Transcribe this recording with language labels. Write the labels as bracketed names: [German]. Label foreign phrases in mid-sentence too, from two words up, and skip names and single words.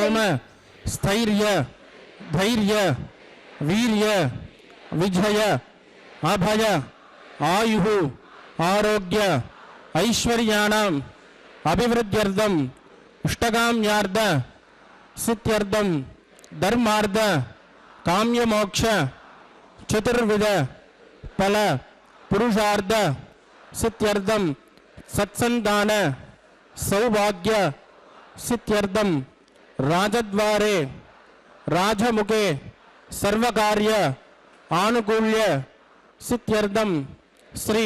[Sanskrit] ஸ்தைர்ய தைர்ய வீர்ய விஜய அபய ஆயுः ஆரோக்கிய ஐஸ்வர்யாணாம் அபிவிருத்தியர்த்தம் இஷ்டகாம்யார்த்த சித்தியர்த்தம் தர்மார்த்த காம்யமோக்ஷ சதுர்வித பல पुरुषार्थ सिद्ध्यर्थम सत्संतान सौभाग्य सिद्ध्यर्थम राजद्वारे राजमुखे सर्वकार्य आनुकूल्य सिद्ध्यर्थम श्री